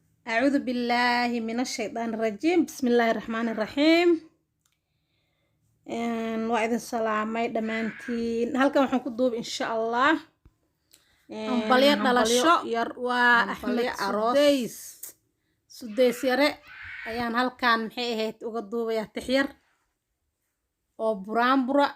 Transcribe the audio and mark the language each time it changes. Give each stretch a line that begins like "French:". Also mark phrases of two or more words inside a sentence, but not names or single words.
Arabic: أعوذ بالله من الشيطان الرجيم. بسم الله الرحمن الرحيم.
Somali: Een, waa idin salaamay dhammaantiin. Halkan waxaan ku duubi,
Arabic: إن شاء الله.
Somali: Een, Hambalyo hambalyo dhalasho. yar. Waa Hambalyo Axmed aroos. Sudays. Sudays yare ayaan halkan, maxay ahayd, uga duubayaa tix yar oo buraanbura.